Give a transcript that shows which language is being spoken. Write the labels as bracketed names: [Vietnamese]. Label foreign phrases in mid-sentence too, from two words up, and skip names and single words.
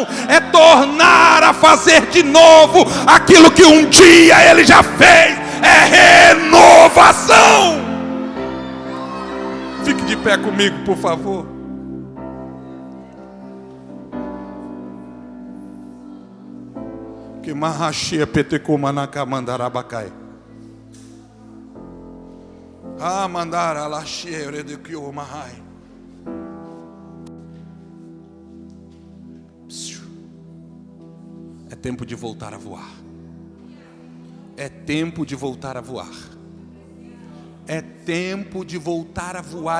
[Portuguese] É tornar a fazer de novo aquilo que um dia ele já fez. É renovação. Fique de pé comigo, por favor. Que marrachia petecumanaca mandarabacai. Ah, mandara la cheire de que o mahai. É tempo de voltar a voar. É tempo de voltar a voar. É tempo de voltar a voar.